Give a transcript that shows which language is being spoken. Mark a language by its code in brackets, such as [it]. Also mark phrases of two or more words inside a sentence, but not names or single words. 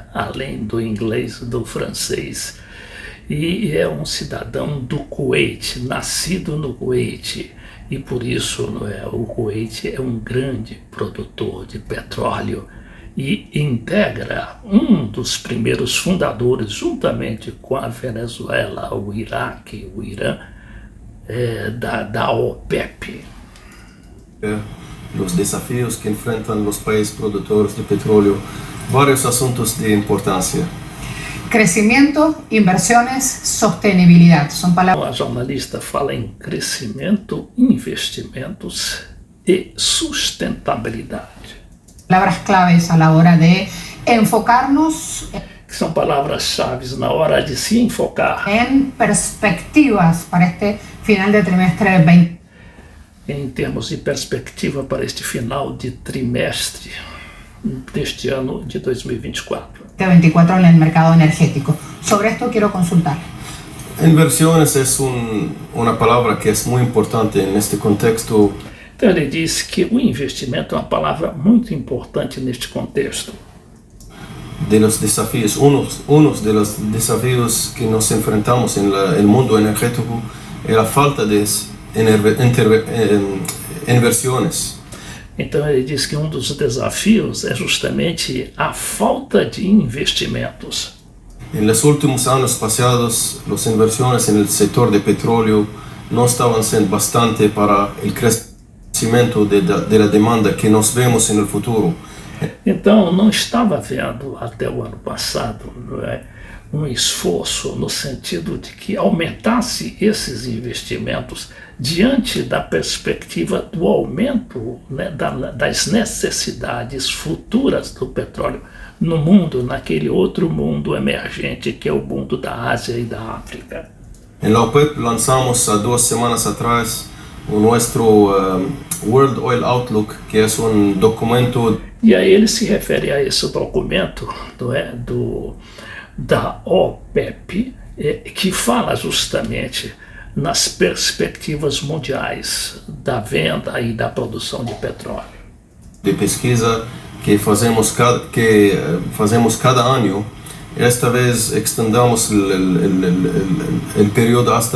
[pt] Além do inglês, do francês, e é um cidadão do Kuwait, nascido no Kuwait, e por isso o Kuwait é um grande produtor de petróleo e integra um dos primeiros fundadores, juntamente com a Venezuela, o Iraque, o Irã, da OPEP. [es] Los desafíos que enfrentan los países productores de petróleo, varios asuntos de importancia. Crescimento, inversiones, sostenibilidad. Son palabras. [pt] A jornalista fala em crescimento, investimentos e sustentabilidade. [es] Palabras claves a la hora de enfocarnos [pt] Que são palavras-chave na hora de se enfocar [es] en perspectivas para este final de trimestre 20. [pt] em termos de perspectiva para este final de trimestre deste ano de 2024. [es] 24 en el mercado energético. Sobre esto quiero consultar. Inversiones es una palabra que es muy importante en este contexto. [pt] Então ele diz que o investimento é uma palavra muito importante neste contexto. [es] De los desafíos, unos de los desafíos que nos enfrentamos en el mundo energético es la falta de inversiones. [pt] Então ele diz que um dos desafios é justamente a falta de investimentos. [es] En los últimos años pasados, las inversiones en el sector de petróleo no estaban siendo bastante para el crecimiento de la demanda que nos vemos en el futuro. [pt] Então não estava havendo até o ano passado um esforço no sentido de que aumentasse esses investimentos diante da perspectiva do aumento das necessidades futuras do petróleo no mundo, naquele outro mundo emergente que é o mundo da Ásia e da África. [es] En la OPEP lanzamos [pt] há 2 semanas atrás [es] o nuestro World Oil Outlook, que es un documento. [pt] E aí ele se refere a esse documento da OPEP, que fala justamente nas perspectivas mundiais da venda e da produção de petróleo. De pesquisa que fazemos cada ano, [es] esta vez extendamos [pt] o período hasta